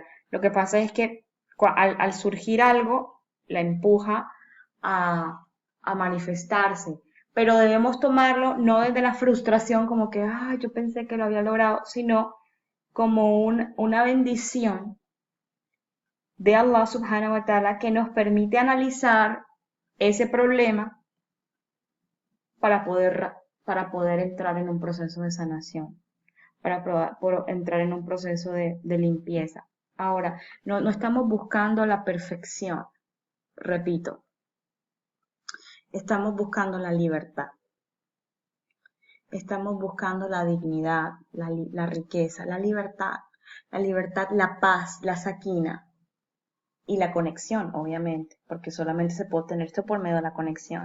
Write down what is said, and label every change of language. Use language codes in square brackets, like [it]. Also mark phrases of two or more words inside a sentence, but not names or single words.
[es] Lo que pasa es que al surgir algo, la empuja a, a manifestarse, pero debemos tomarlo no desde la frustración como que, yo pensé que lo había logrado, sino como una bendición de [ar] الله سبحانه وتعالى [es] que nos permite analizar ese problema para poder, para poder entrar en un proceso de sanación, por entrar en un proceso de limpieza. Ahora, no estamos buscando la perfección, repito, estamos buscando la libertad, estamos buscando la dignidad, la riqueza, la libertad, la paz, la saquina y la conexión, obviamente, porque solamente se puede obtener esto por medio de la conexión.